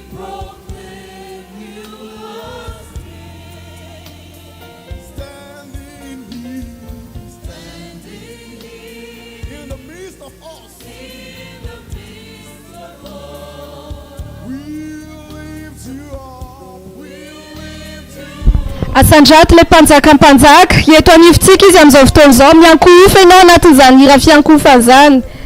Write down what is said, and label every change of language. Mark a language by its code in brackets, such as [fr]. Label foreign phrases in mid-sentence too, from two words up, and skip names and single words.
[en] Standing here in the midst of us. We lift you up. We lift you up. [mg] Asandrato le mpanjaka eto anivontsika izy amin'izao fotoana izao miankofa ianao anatin'izany hira fiankofa izany.